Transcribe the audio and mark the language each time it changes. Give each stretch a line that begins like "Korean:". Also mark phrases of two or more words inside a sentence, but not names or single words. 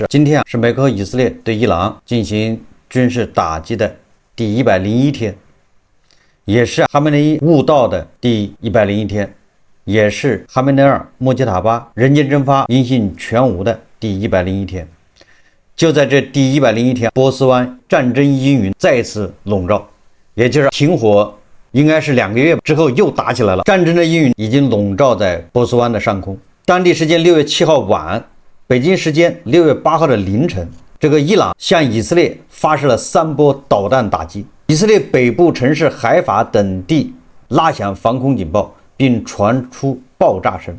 Chinese: 今天是美國和以色列對伊朗進行軍事打擊的第101天，也是哈梅內伊悟道的第101天，也是哈梅內尔穆吉塔巴人间蒸發音信全无的第101天。就在这第101天，波斯灣戰爭陰雲再次籠罩，也就是停火應該是2個月之後又打起來了。戰爭的陰雲已經籠罩在波斯灣的上空。當地時間6月7號晚，北京時間6月8號的凌晨，這個伊朗向以色列發射了3波導彈打擊，以色列北部城市海法等地拉響防空警報，並傳出爆炸聲。